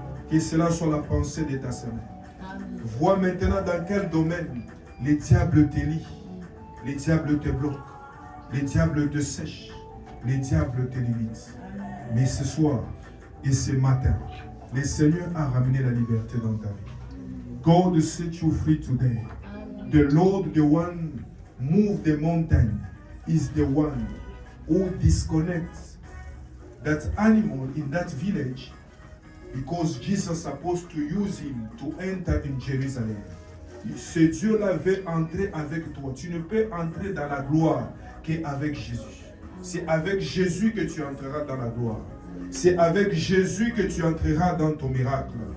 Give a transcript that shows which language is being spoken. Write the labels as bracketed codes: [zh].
[fr] Que cela soit la pensée de ta semaine. Vois maintenant dans quel domaine les diables te lient, les diables te bloquent, les diables te sèchent, les diables te limitent. Mais ce soir et ce matin, le Seigneur a ramené la liberté dans ta vie. [en] God set you free today. The Lord, the one move the mountain, is the one who disconnects that animal in that village, because Jesus supposed to use him to enter in Jerusalem. [fr] Ce Dieu-là veut entrer avec toi. Tu ne peux entrer dans la gloire qu'avec Jésus. C'est avec Jésus que tu entreras dans la gloire. C'est avec Jésus que tu entreras dans ton miracle.